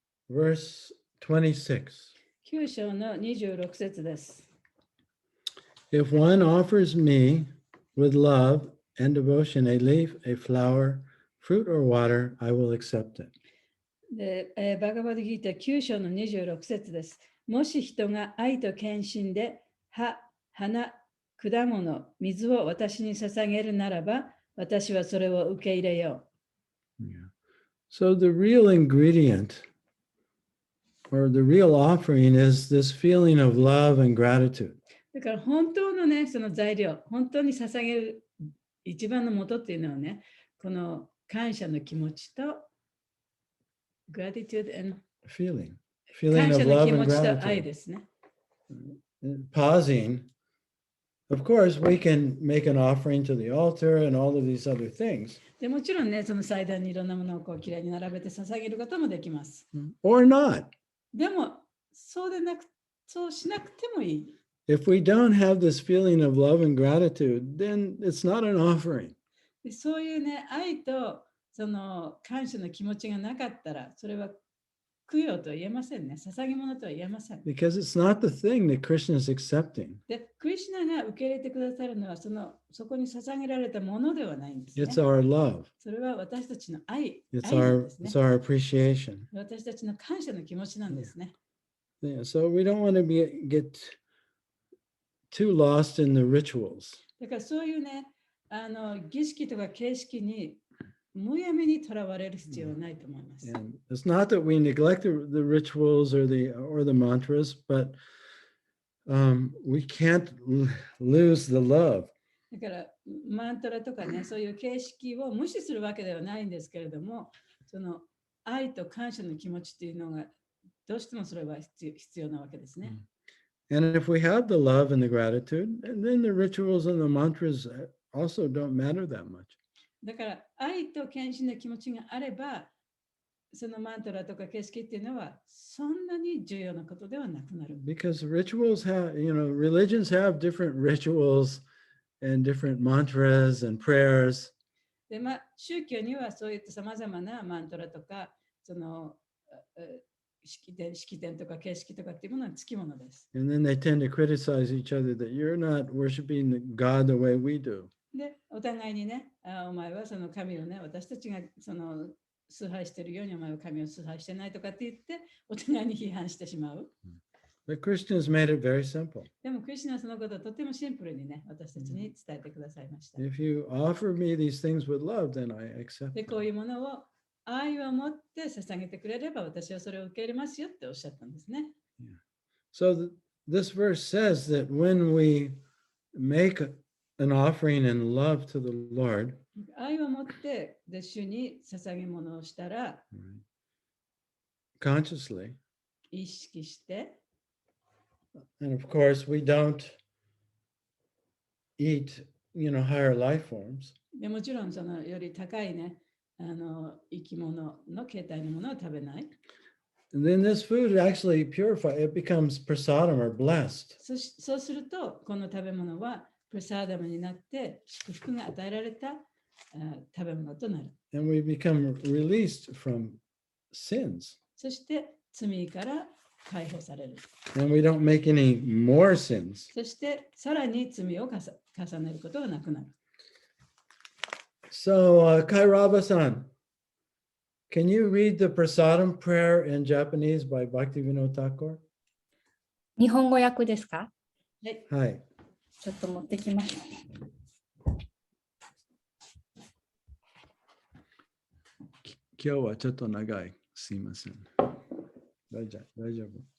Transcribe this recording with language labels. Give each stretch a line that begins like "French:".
English: Verse 26.
Japanese: 9章の26節です。
English: If one offers me with love and devotion a leaf, a flower, fruit, or water, I will accept it.
Japanese: で、バガバドギータ9章の26節です。もし人が愛と献身で葉、花、果物、水を私に捧げるならば、私はそれを受け入れよう。
English: Yeah. So the real ingredient or the real offering is this feeling of love and gratitude.
Japanese: だから本当のね、その材料、本当に捧げる一番の元っていうのはね、この感謝の気持ちと、
English: gratitude and Feeling
Japanese: 感
English: of
Japanese: 謝の
English: love
Japanese: 気持
English: and
Japanese: ちと愛
English: gratitude.
Japanese: ですね。
English: Pausing. Of course, we can make an offering to the altar and all of these other things.
Japanese: でもちろんね、その祭壇にいろんなものをこうきれいに並べて捧げることもできます。
English: Or not.
Japanese: でも、そうしなくてもいい。
English: If we don't have this feeling of love and gratitude, then it's not an offering.
Japanese: でそういうね、愛とその感謝の気持ちがなかったら、それは供養とは言えませんね。捧げ物とは言えません。
English: because it's not the thing that Krishna is accepting.
Japanese: で、クリシュナが受け入れてくださるのはそこに捧げられたものではないんですね。
English: It's our love.
Japanese: それは私たちの愛
English: It's
Japanese: なんですね。
English: our appreciation.
Japanese: 私たちの感謝の気持ちなんですね。
English: Yeah, so we don't want to get too lost in the rituals.
Japanese: だからそういうね、儀式とか形式にむやみにとらわれる必要はないと思います。
English: And it's not that we neglect the rituals or the mantras, but we can't lose the love.
Japanese: だからマントラとかね、そういう形式を無視するわけではないんですけれども、その愛と感謝の気持ちっていうのがどうしてもそれは必要なわけですね。
English: And if we have the love and the gratitude, and then the rituals and the mantras also don't matter that much.
Japanese: だから愛と献身の気持ちがあれば、そのマントラとか形式っていうのはそんなに重要なことではなくなる。
English: Because rituals have, religions have different rituals and different mantras and prayers.
Japanese: で、宗教にはそういったさまざまなマントラとか、その式典とか形式とかっていうものはつきものです。
English: And then they tend to criticize each other that you're not worshiping God the way we do.
Japanese: で、お互いにね、お前はその神をね、私たちがその崇拝しているようにお前は神を崇拝してないとかって言って、お互いに批判してしまう。
English: But Christians made it very simple.
Japanese: でも、クリスチャンはそのことをとてもシンプルにね、私たちに伝えてくださいました。
English: If you offer me these things with love, then I accept で、 them.
Japanese: こういうものを愛を持って捧げてくれれば、私はそれを受け入れますよっておっしゃったんですね。
English: So this verse says that when we make an offering in love to the Lord,
Japanese: 愛を持って主に捧げ物をしたら、
English: consciously,
Japanese: 意識して、
English: and of course we don't eat, higher life forms.
Japanese: でもちろんそのより高いね、生き物の形態のものを食べない。
English: And then this food actually purifies, it becomes prasadam or blessed.
Japanese: そうすると、この食べ物はプラサーダムになって祝福が与えられた食べ物となる。
English: And we become released from sins.
Japanese: そして罪から解放される。
English: And we don't make any more sins.
Japanese: そしてさらに罪を重ねることがなくなる。
English: So, Kairaba-san, can you read the prasadam prayer in Japanese by Bhaktivinoda Thakur?
Japanese: 日本語訳ですか？はい。はい。ちょっと持ってきました。今日はちょっと長い。すいません。大丈夫。